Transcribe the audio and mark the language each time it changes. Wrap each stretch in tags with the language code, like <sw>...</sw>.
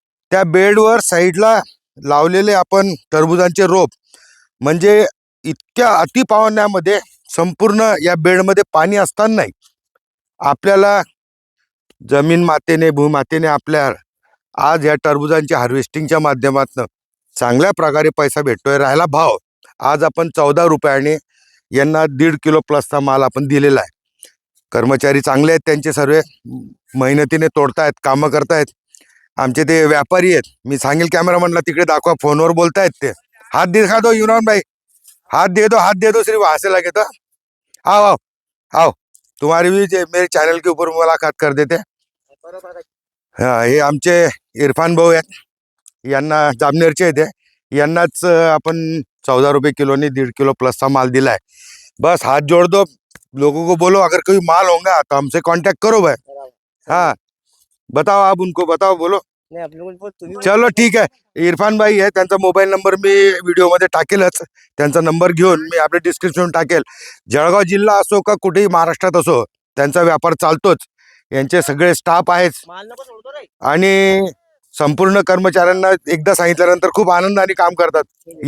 <mr>त्या बेडवर साईडला लावलेले आपण टरबुजांचे रोप, म्हणजे इतक्या अतिपावण्यामध्ये संपूर्ण या बेडमध्ये पाणी असतानाही आपल्याला जमीन मातेने भूमातेने आपल्या आज या टरबुजांच्या हार्वेस्टिंगच्या माध्यमातून चांगल्या प्रकारे पैसा भेटतोय। राहिला भाव, आज आपण 14 रुपयाने यांना 1.5 किलो प्लसचा माल आपण दिलेला आहे। कर्मचारी चांगले आहेत, त्यांचे सर्व मेहनतीने तोडतायत, कामं करतायत। आमचे ते व्यापारी आहेत, मी सांगेल कॅमेरामॅनला तिकडे दाखवा, फोनवर बोलतायत ते।</mr> <hi>हात दिखा दो युनान भाई, हात दे दो सिर्फ वहां से लगे तो आओ आओ आओ, तुम्हारी भी मेरे चैनल के ऊपर मुलाकात कर देते।</hi> <mr>हाँ, हे आमचे इरफान भाऊ आहेत, यांना जामनेरचे आहेत। यांनाच आपण 14 रुपये किलोने 1.5 किलो प्लसचा माल दिला है।</mr> <hi>बस हाथ जोड़ दो, लोगों को बोलो अगर कोई माल होगा तो हमसे कांटेक्ट करो भाई। हाँ, बताओ, आप उनको बताओ, बोलो। चलो ठीक है, इरफान भाई है,</hi> <mr>त्यांचा मोबाईल नंबर मी व्हिडिओमध्ये टाकेलच। त्यांचा नंबर घेऊन मी आपल्या डिस्क्रिप्शन टाकेल। जळगाव जिल्हा असो का कुठेही महाराष्ट्रात असो, त्यांचा व्यापार चालतोच। यांचे सगळे स्टाफ आहेत आणि संपूर्ण कर्मचाऱ्यांना एकदा सांगितल्यानंतर खूप आनंदाने काम करतात।</mr>